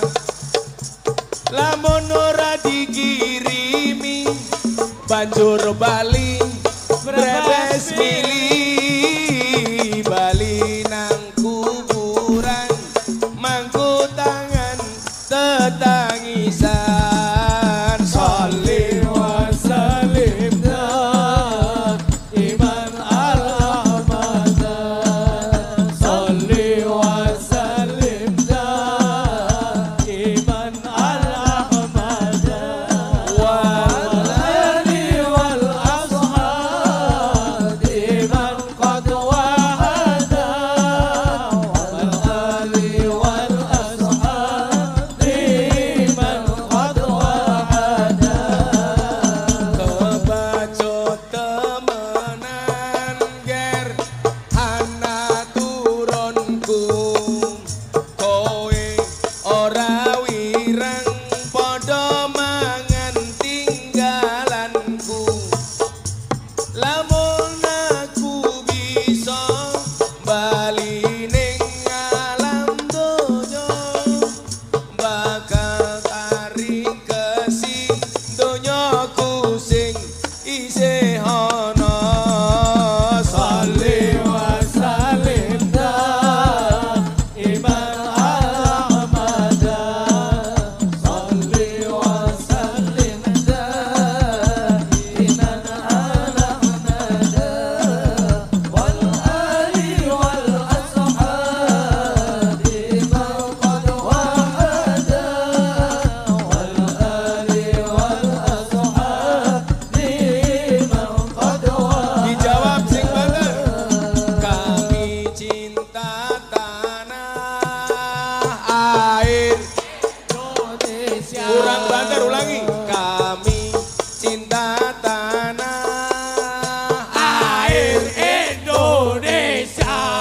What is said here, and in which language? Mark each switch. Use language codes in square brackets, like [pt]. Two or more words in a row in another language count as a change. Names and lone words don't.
[jv] Lamun ora dikirimi banjur bali brebes mili bali nang kuburan mangku tangan tetangisan. [ar] صلِّ وسلِّم دائماً على مدى. صلِّ وسلِّم دائماً على مدى والآل والأصحاب من قد وعدا والآل والأصحاب من قد وعدا. [jv] Kebacut temenan ger ana turunku kowe ora wirang padha mangan tinggalanku. Lamun aku bisa bali ning alam donya bakal taring kesing donyaku sing isih ana. [ar] صلِّ وسلِّم دائماً على مدى. صلِّ وسلِّم دائماً على مدى والآل والأصحاب من قد وعدا والآل والأصحاب من قد وعدا. [jv] Dijawab sing bener. [id] Kami cinta tanah air Indonesia. [jv] Kurang banter, ulangi. [id] Kami cinta tanah air Indonesia.